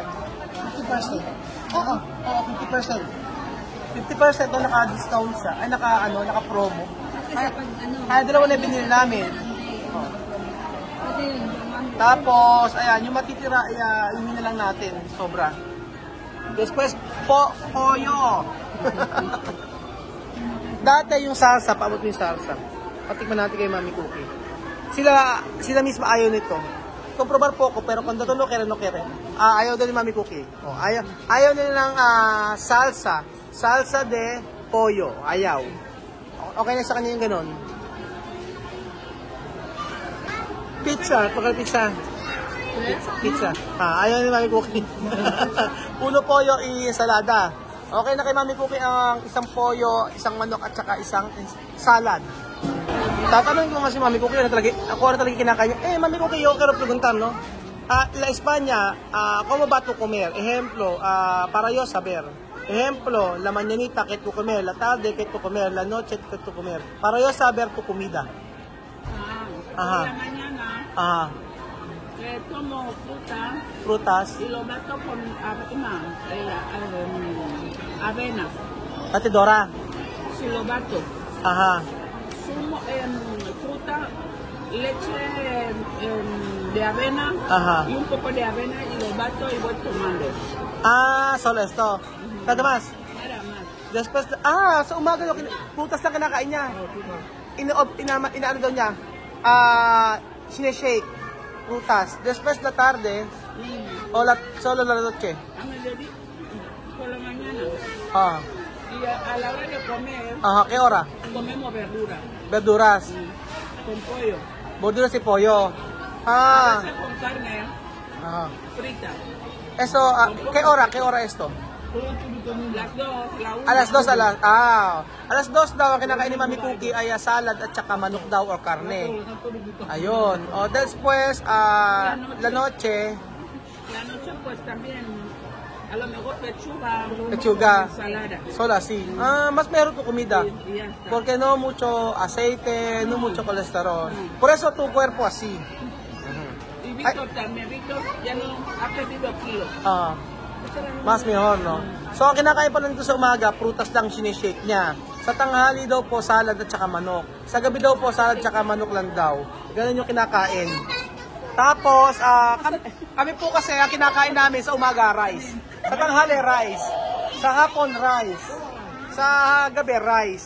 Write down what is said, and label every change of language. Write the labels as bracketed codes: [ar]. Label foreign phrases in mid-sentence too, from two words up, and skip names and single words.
[tl] 50%. Oo, 50%. 50% daw naka-discount siya, ay naka-promo. Kaya dalawa na binili namin. Tapos, ayan, yung matitira, yun na lang natin, sobra. [es] Después, pollo. [tl] Dati yung salsa, paabot yung salsa. Patikman natin kay Mami Cookie. Sila mismo ayaw nito. Comprobar po ko, pero kung no kere. Ayaw daw ni Mami Cookie. Ayaw nila ng salsa. [es] Salsa de pollo. [tl] Ayaw. Okay na sa kanya yung ganon. Pizza. Ayaw ni Mami Cookie. [es] Uno pollo y ensalada. [tl] Okay na kay Mami Cookie ang isang pollo, isang manok at saka isang salad. Tatanungin ko nga si Mami Cookie, ako na talaga kinakain niya. Mami Cookie, [es] yo quiero preguntar, ¿no? La España, ¿cómo va tu comer? Ejemplo, para yo saber. Ejemplo, la mañanita que tu comer, la tarde que tu comer, la noche que tu comer. Para yo saber tu comida. Por la mañana tomo frutas y lo bato con avena. Batidora. Si lo bato. Sumo fruta, leche de avena y un poco de avena y lo bato y voy tomando. Solo esto. Nada más. Nada más. Después, [tl] sa umaga yung putas lang kinakain niya. Inaano daw niya. Sineshake. Putas. [es] Después la tarde, solo la noche. Por la mañana. Y a la hora de comer, ¿qué hora? comemos verdura. Verduras. Con pollo. Verduras y pollo. A veces con carne frita. Eso, ¿qué hora esto? Las 2, la 1. [tl] A las 2 daw ang kinakain ni Mami Cookie ay salad at saka manok daw or karne. Ayun. [es] Después, la noche. La noche pues también, a lo mejor pechuga, ensalada. Solo así. Más meron tu comida. Y ya está. Porque no mucho aceite, no mucho colesterol. Por eso tu cuerpo así. Y Víctor también, Víctor ya no ha perdido kilos. Mas mejor, no? [tl] So, ang kinakain pa lang dito sa umaga, prutas lang sinishake niya. Sa tanghali daw po, salad at saka manok. Sa gabi daw po, salad at saka manok lang daw. Ganun yung kinakain. Tapos, kami po kasi, ang kinakain namin sa umaga, rice. Sa tanghali, rice. Sa hapon, rice. Sa gabi, rice.